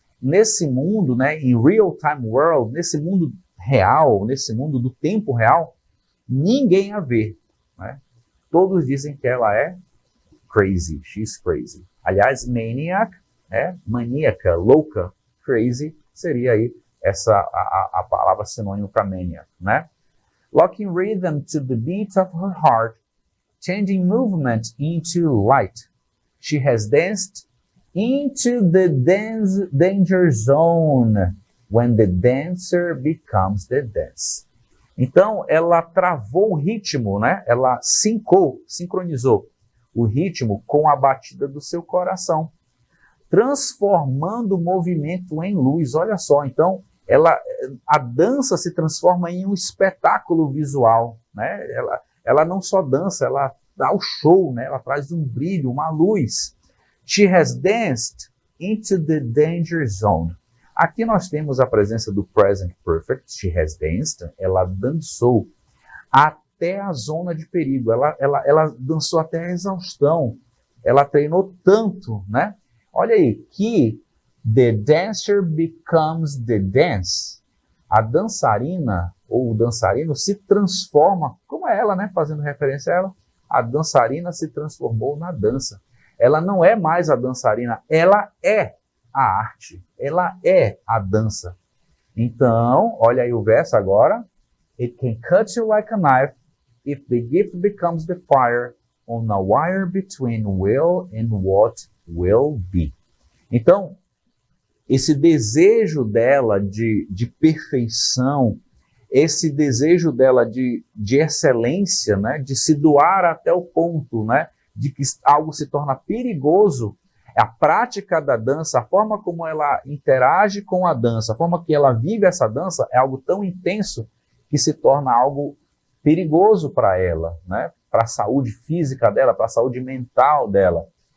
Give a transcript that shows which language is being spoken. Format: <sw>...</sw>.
<pt>Nesse mundo, né, em real-time world, nesse mundo real, nesse mundo do tempo real, ninguém a vê, né? Todos dizem que ela é crazy,</pt> <en>she's crazy.</en> <pt>Aliás, maniac, maníaca, louca, crazy, seria aí a palavra sinônimo para maniac, né?</pt> <en>Locking rhythm to the beat of her heart, changing movement into light. She has danced into the danger zone when the dancer becomes the dance.</en> <pt>Então, ela travou o ritmo, né? Ela sincronizou o ritmo com a batida do seu coração, transformando o movimento em luz. Olha só, então, a dança se transforma em um espetáculo visual, né? Ela não só dança, ela dá o show, né? Ela traz um brilho, uma luz.</pt> <en>She has danced into the danger zone.</en> <pt>Aqui nós temos a presença do present perfect.</pt> <en>She has danced.</en> <pt>Ela dançou até a zona de perigo. Ela dançou até a exaustão. Ela treinou tanto, né? Olha aí, que</pt> <en>the dancer becomes the dance.</en> <pt>A dançarina ou o dançarino se transforma, como é ela, né? Fazendo referência a ela, a dançarina se transformou na dança. Ela não é mais a dançarina, ela é a arte, ela é a dança. Então, olha aí o verso agora.</pt> <en>It can cut you like a knife if the gift becomes the fire on a wire between will and what will be.</en> <pt>Então, esse desejo dela de perfeição, esse desejo dela de excelência, né, de se doar até o ponto, né, de que algo se torna perigoso, a prática da dança, a forma como ela interage com a dança, a forma que ela vive essa dança é algo tão intenso que se torna algo perigoso para ela, né, para a saúde física dela, para a saúde mental dela.</pt>